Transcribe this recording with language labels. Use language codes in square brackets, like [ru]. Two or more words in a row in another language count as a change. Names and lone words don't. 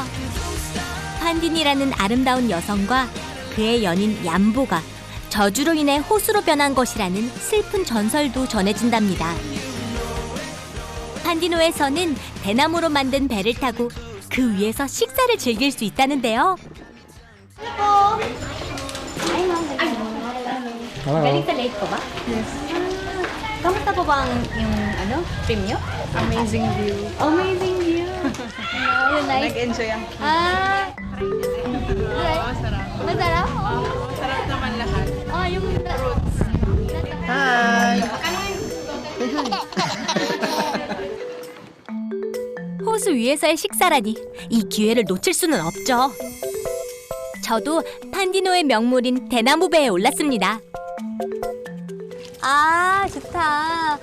[ko] 판딘이라는 아름다운 여성과 그의 연인 얌보가 저주로 인해 호수로 변한 것이라는 슬픈 전설도 전해진답니다. 판디노에서는 대나무로 만든 배를 타고 그 위에서 식사를 즐길 수 있다는데요. [tl] Galing sa lake po ba? Yes. Kamusta po bang yung trip nyo? [en] Amazing view. Amazing view. Yun, nice. [tl] Nag-enjoy ang Ah. masarap. Masarap? Masarap naman lahat. Yung roots. [ko] 호수 위에서의 식사라니 이 기회를 놓칠 수는 없죠. 저도 판디노의 명물인 대나무 배에 올랐습니다. 아, 좋다.